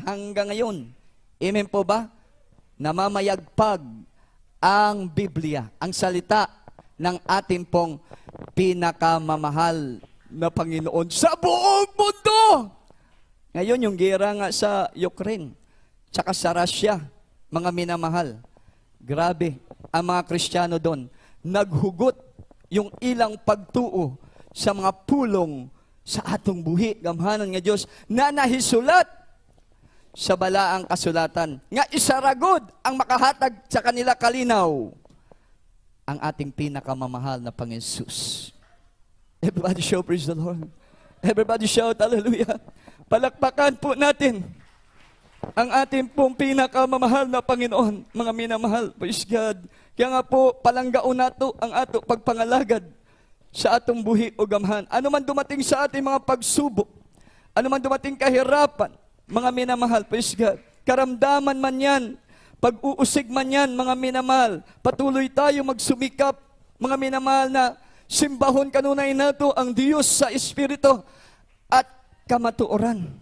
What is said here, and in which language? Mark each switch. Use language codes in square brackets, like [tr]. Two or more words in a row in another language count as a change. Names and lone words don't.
[tl] Hanggang ngayon, amen po ba? Namamayagpag ang Biblia, ang salita ng ating pong pinakamamahal na Panginoon sa buong mundo. Ngayon, yung gera nga sa Ukraine, tsaka sa Russia, mga minamahal, grabe, ang mga Kristiyano doon, [ceb] naghugot yung ilang pagtuo sa mga pulong sa atong buhi, gamhanan nga Diyos, na nahisulat sa balaang kasulatan, nga isaragod ang makahatag sa kanila kalinaw, [tl] ang ating pinakamamahal na Panginoon. [en] Everybody shout, praise the Lord. Everybody shout, hallelujah. [tl] Palakpakan po natin ang ating pong pinakamamahal na Panginoon, mga minamahal, [en] praise God. [tl] Kaya nga po, [ceb] palanggaon nato ang ato pagpangalagad sa atong buhi o gamhan. [tl] Ano man dumating sa ating mga pagsubok, ano man dumating kahirapan, mga minamahal, [en] praise God. [tl] Karamdaman man yan, pag-uusig man yan, mga minamahal, patuloy tayo magsumikap, mga minamahal, na [ceb] simbahon kanunay nato ang Diyos sa Espiritu at kamatuoran.